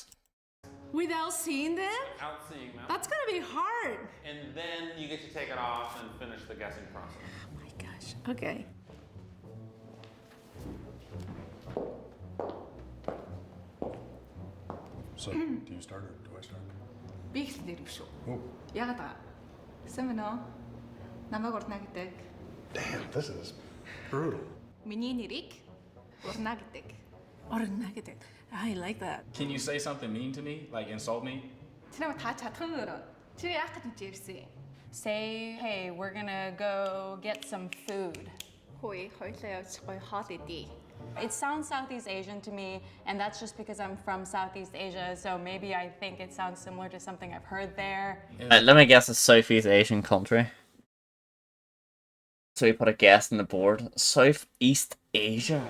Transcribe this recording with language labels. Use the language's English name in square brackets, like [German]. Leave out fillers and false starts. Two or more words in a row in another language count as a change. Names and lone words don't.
[English] Without seeing them? Out seeing them. That's gonna be hard. And then you get to take it off and finish the guessing process. Oh my gosh. Okay. So, do you start or do I start? [Mongolian] Би ихлээр шүү. [English] Oh, [Mongolian] Яагаад аа? Сайн байна уу? Намайг урна гэдэг. [English] damn, this is brutal. [Mongolian] Миний нэрийг урна гэдэг. Орно гэдэг. [English] I like that. Can you say something mean to me? Like insult me? [Mongolian] Чи намайг та чадах юм уу? Чи яах гэж энэ ирсэн? [English] Say, hey, we're gonna go get some food. [Mongolian] Хөөе, хоёлаа явж гоё хоол идье. [English] It sounds Southeast Asian to me, and that's just because I'm from Southeast Asia, so maybe I think it sounds similar to something I've heard there. Let me guess a Southeast Asian country. So you put a guess on the board. Southeast Asia.